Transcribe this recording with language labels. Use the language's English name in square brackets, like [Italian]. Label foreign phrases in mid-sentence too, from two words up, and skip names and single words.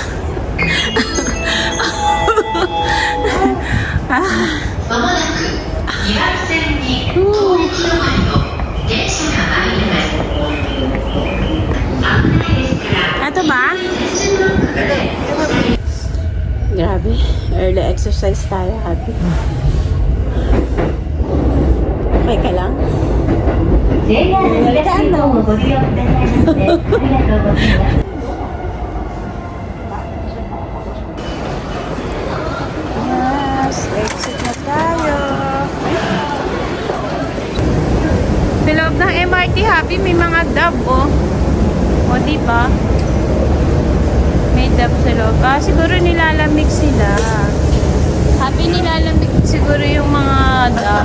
[Filipino] Ito ba? Grabe. [English] Early exercise [Filipino] tayo, Happy. Okay ka lang? [Japanese] JR 東日本をご利用くださいましてありがとうございます。 [Filipino] Yes, exit na tayo. Sa loob ng MRT, Happy, may mga dab, oh. O, diba? May dab sa loob. Ah, siguro nilalamig sila. Happy, nilalamig siguro yung mga dab.